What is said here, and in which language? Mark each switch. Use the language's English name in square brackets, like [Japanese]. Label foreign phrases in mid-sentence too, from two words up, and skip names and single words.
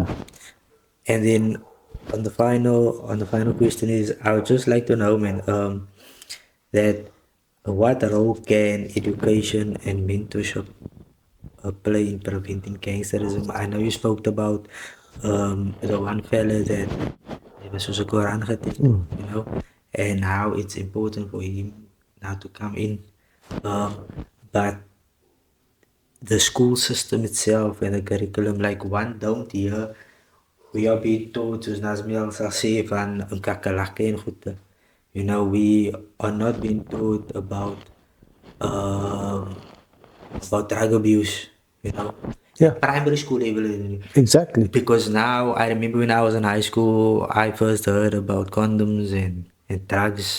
[English] And then on the final question is, I would just like to know, man, that what role can education and mentorship play in preventing gangsterism? I know you spoke about the one fella that was [Afrikaans] soos 'n Koran geteken, [English] you know, and how it's important for him now to come in. But the school system itself and the curriculum, like one don't hear, we are being taught, [Afrikaans] soos Nazmiel sal sê, van 'n kakkerlakke en goede. [English] You know, we are not being taught about drug abuse, you know. Yeah. Primary school level. Exactly. Because now, I remember when I was in high school, I first heard about condoms and drugs.